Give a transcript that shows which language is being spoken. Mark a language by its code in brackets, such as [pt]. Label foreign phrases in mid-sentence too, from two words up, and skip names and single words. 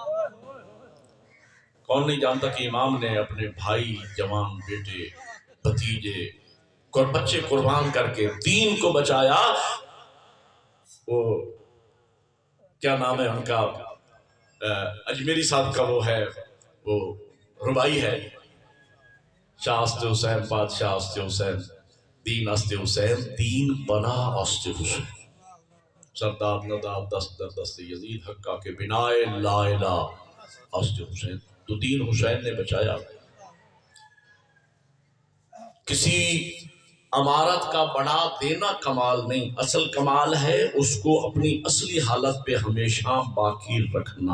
[ur] کون نہیں جانتا کہ امام نے اپنے بھائی، جوان بیٹے، بھتیجے اور بچے قربان کر کے دین کو بچایا۔ وہ کیا نام ہے ان کا، اجمیری صاحب کا وہ ہے، وہ ربائی ہے، [fa] شاہ است حسین بادشاہ است حسین، دین است حسین، دین بنا است حسین، سردار نداد دست در دست یزید حقہ کے بنائے لا الہ است حسین، [ur] تو دین حسین نے بچایا۔ کسی عمارت کا بڑا دینا کمال نہیں، اصل کمال ہے اس کو اپنی اصلی حالت پہ ہمیشہ باقی رکھنا۔